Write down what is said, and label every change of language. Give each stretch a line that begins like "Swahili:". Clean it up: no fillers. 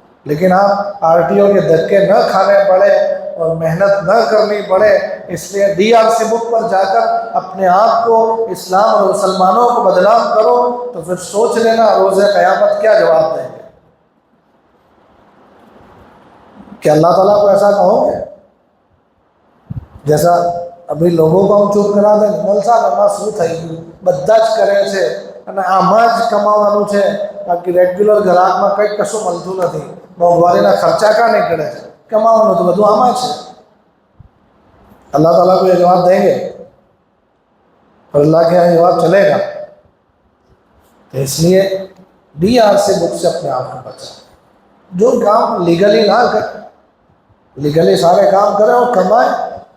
Urdu: لیکن آپ are T O کے دھکے نہ کھانے پڑے اور محنت نہ کرنی پڑے, اس لیے ڈی آر سی بک پر جا کر اپنے آپ کو اسلام اور مسلمانوں کو بدنام کرو تو پھر سوچ لینا روز قیامت کیا جواب دیں گے. کہ اللہ تعالیٰ کو ایسا کہو گے جیسا ابھی لوگوں کو ہم چپ کرا دیں, مول صاحب
Gujarati: એમાં શું થઈ ગયું, બધા જ કરે છે અને આમાં જ કમાવાનું છે, બાકી રેગ્યુલર ગ્રાહકમાં કંઈક કશું મળતું નથી, મોંઘવારીના ખર્ચા કાં નીકળે છે, કમાવાનું તો બધું આમાં છે.
Urdu: اللہ تعالیٰ کو یہ جواب دیں گے اور اللہ کے یہاں جواب چلے گا. تو اس لیے ڈی آر سی بک سے اپنے آپ کو بچائیں. جو کام لیگلی نہ کرے, لیگلی سارے کام کریں اور کمائیں.